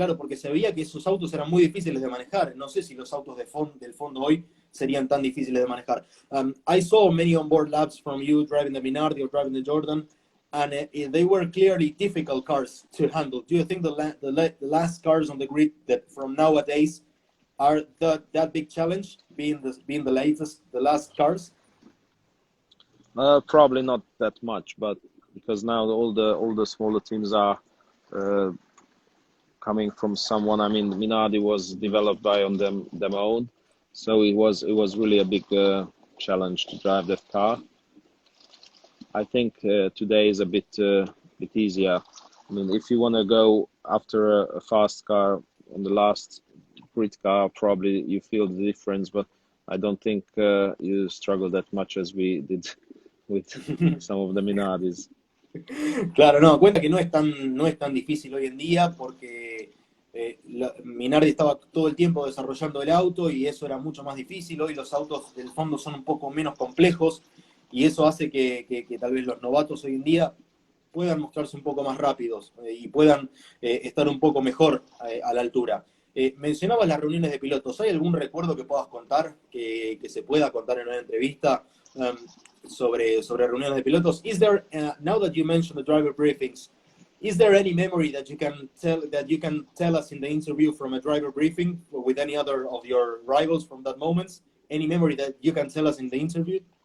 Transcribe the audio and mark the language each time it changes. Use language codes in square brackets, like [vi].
[es] Claro, porque se veía que esos autos eran muy difíciles de manejar. No sé si los autos del fondo hoy serían tan difíciles de manejar. [en] I saw many onboard laps from you driving the Minardi or driving the Jordan, and they were clearly difficult cars to handle. Do you think the last cars on the grid that from nowadays are that big challenge, being the latest, the last cars? Probably not that much, but because now all the smaller teams are coming from someone. I mean, Minardi was developed by on them own, so it was really a big challenge to drive that car. I think today is a bit easier. I mean, if you want to go after a fast car on the last grid car, probably you feel the difference, but I don't think you struggle that much as we did with some of the Minardis. [es] Claro, no, cuenta que no es tan difícil hoy en día porque Minardi estaba todo el tiempo desarrollando el auto y eso era mucho más difícil. Hoy los autos del fondo son un poco menos complejos y eso hace que tal vez los novatos hoy en día puedan mostrarse un poco más rápidos y puedan estar un poco mejor a la altura. Mencionabas las reuniones de pilotos. ¿Hay algún recuerdo que puedas contar, que se pueda contar en una entrevista sobre reuniones de pilotos? [en] Is there, now that you mentioned the driver briefings, is there any memory that you can tell us in the interview from a driver briefing with any other of your rivals from that moment? Any memory that you can tell us in the interview?